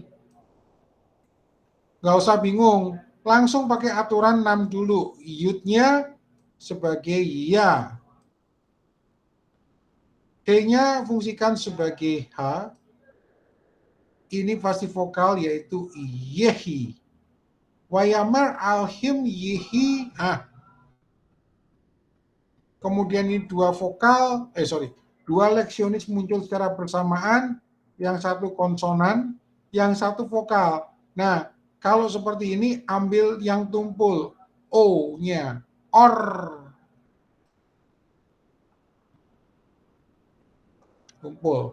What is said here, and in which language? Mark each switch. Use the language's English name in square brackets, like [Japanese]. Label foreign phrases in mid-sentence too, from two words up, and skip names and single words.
[Indonesian] Nggak usah bingung. Langsung pakai aturan 6 dulu. Yudnya sebagai ya. T-nya fungsikan sebagai H. Ini pasti vokal yaitu yehi. [Hebrew] ויאמר אלהים יהי. [Indonesian] Kemudian ini dua vokal, dua leksionis muncul secara bersamaan. Yang satu konsonan, yang satu vokal. Nah, kalau seperti ini ambil yang tumpul. O-nya. Or. Tumpul.